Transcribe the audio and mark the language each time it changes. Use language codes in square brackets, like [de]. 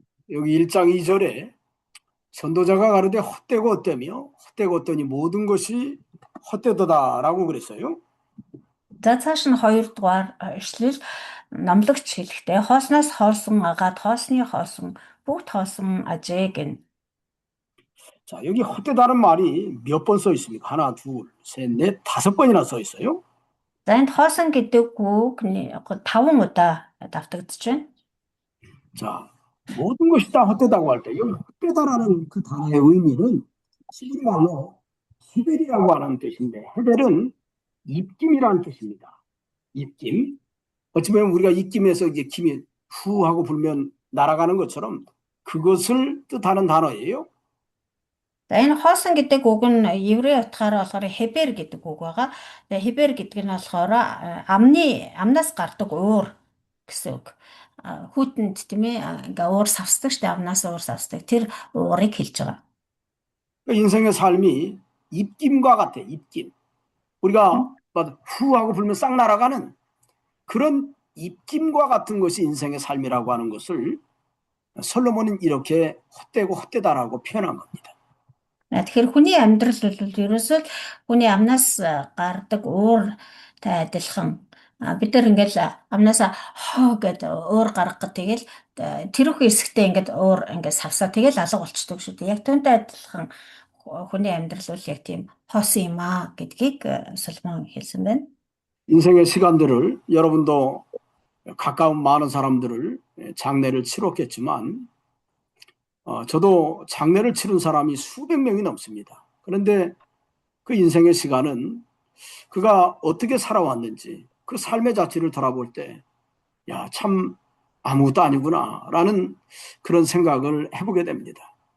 [ko] 여기 1장 2절에 전도자가 가로되 헛되고 헛되며 헛되고 헛되니 모든 것이 헛되도다라고 그랬어요. [mn] За цааш нь 2 дугаар ишлэл номлогч хэлэхдээ хоосноос хоосон агаад хоосны хоосон бүгд хоосон ажээ гэн. [ko] 자, 여기 헛되다는 말이 몇 번 써 있습니까? 하나, 둘, 셋, 넷, 5번이나 써 있어요. [mn] За энд хоосон гэдэг үг 5 удаа давтагдж байна. [ko] 자, 모든 것이 다 헛되다고 할 때 여기 헛되다라는 그 단어의 의미는 히브리 말로 헤벨이라고 하는 뜻인데 헤벨은 입김이라는 뜻입니다. 입김. 어찌 보면 우리가 입김에서 이제 김이 후 하고 불면 날아가는 것처럼 그것을 뜻하는 단어예요. [mn] За энэ хоосон гэдэг үг нь еврей утгаараа болохоор хебер гэдэг үг байгаа. Тэгээ хебер гэдэг нь болохоор амнаас гардаг уур гэсэн үг. Хүүтэнд тийм ээ ингээ уур савсдаг штэ амнаас уур савсдаг. Тэр уурыг хэлж байгаа. [ko] 그 인생의 삶이 입김과 같아, 입김. 우리가 후 하고 불면 싹 날아가는 그런 입김과 같은 것이 인생의 삶이라고 하는 것을 솔로몬은 이렇게 헛되고 헛되다라고 표현한 겁니다. [mn] Тэгэхээр хүний амьдрал бол ерөөсөө хүний амнаас гардаг ууртай адилхан бид нар ингээл амнаас хоо гэдэг уур гаргах тэгэл тэрүүхэн хэсэгтээ ингээд уур ингээд савсаа тэгэл алга болчдөг шүү дээ. Яг түүнтэй адилхан хүний амьдрал бол яг тийм хоосон юм аа гэдгийг Соломон хэлсэн байна. [ko] 인생의 시간들을 여러분도 가까운 많은 사람들을 장례를 치렀겠지만 저도 장례를 치른 사람이 수백 명이 넘습니다. 그런데 그 인생의 시간은 그가 어떻게 살아왔는지 그 삶의 자체를 돌아볼 때 야, 참 아무것도 아니구나라는 그런 생각을 해보게 됩니다.